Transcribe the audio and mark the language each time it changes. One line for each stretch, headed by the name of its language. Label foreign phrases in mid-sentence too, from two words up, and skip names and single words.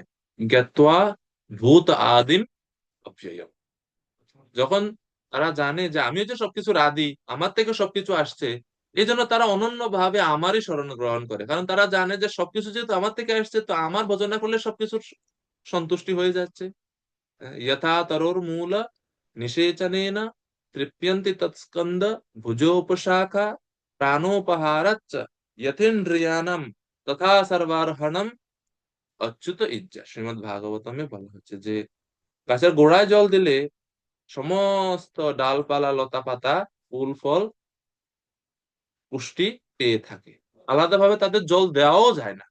Sanskrit: জ্ঞাত্বা ভূত আদিম অব্যয়ম।
Bangla: যখন তারা জানে যে আমি হচ্ছে সবকিছুর আদি, আমার থেকে সবকিছু আসছে, এই জন্য তারা অনন্য ভাবে আমারই শরণ গ্রহণ করে, কারণ তারা জানে যে সবকিছু যেহেতু আমার থেকে আসছে তো আমার ভজনা করলে সবকিছুর সন্তুষ্টি হয়ে যাচ্ছে।
Sanskrit: यथा तरोर्मूल निषेचनेन तृप्यन्ति तत्स्कन्द भुजोपशाखा प्राणोपहारच्च यथेन्द्रियाणम তথা সর্বার্হণম অচ্যুত ইজ্জা।
Bangla: শ্রীমদ্ ভাগবতমে বলা হচ্ছে যে গাছের গোড়ায় জল দিলে সমস্ত ডালপালা লতা পাতা ফুল ফল পুষ্টি পেয়ে থাকে, আলাদাভাবে তাদের জল দেওয়াও যায় না।